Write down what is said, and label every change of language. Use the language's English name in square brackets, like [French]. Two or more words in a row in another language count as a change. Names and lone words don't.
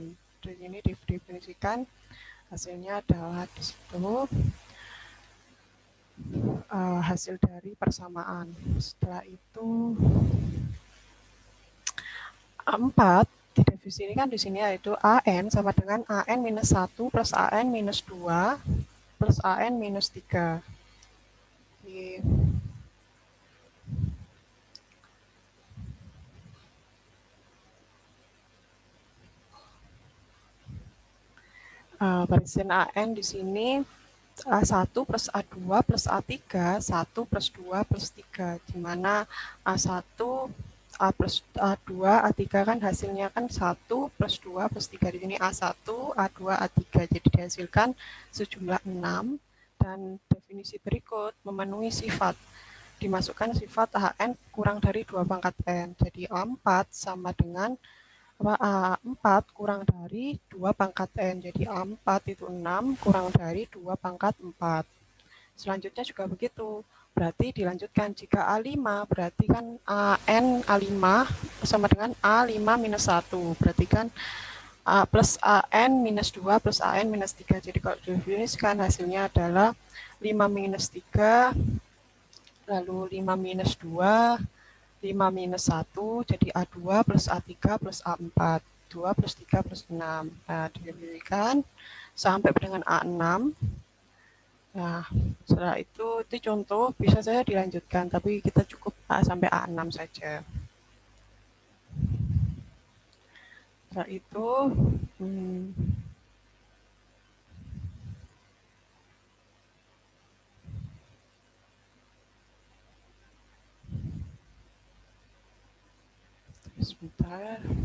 [Indonesian] Di sini didefinisikan hasilnya adalah di situ hasil dari persamaan. Setelah itu 4 didefinisikan di sini yaitu AN sama dengan AN minus 1 plus AN minus 2 plus AN minus 3. Jadi, barisan AN di sini A1 plus A2 plus A3, 1 plus 2 plus 3, di mana A1, A plus A2, A3 kan hasilnya kan 1 plus 2 plus 3, di sini A1, A2, A3, jadi dihasilkan sejumlah 6, dan definisi berikut memenuhi sifat dimasukkan sifat AN kurang dari 2 pangkat N. Jadi A4 sama dengan A4 kurang dari 2 pangkat N. Jadi A4 itu 6 kurang dari 2 pangkat 4. Selanjutnya juga begitu. Berarti dilanjutkan jika A5 berarti kan AN A5 sama dengan A5 minus 1. Berarti kan A plus AN minus 2 plus AN minus 3. Jadi kalau didefinisikan hasilnya adalah 5 minus 3, lalu 5 minus 2, 5 minus 1, jadi A2 plus A3 plus A4. 2 plus 3 plus 6. Nah, didefinisikan sampai dengan A6. Nah, setelah itu contoh, bisa saja dilanjutkan, tapi kita cukup sampai A6 saja. Setelah itu, sebentar.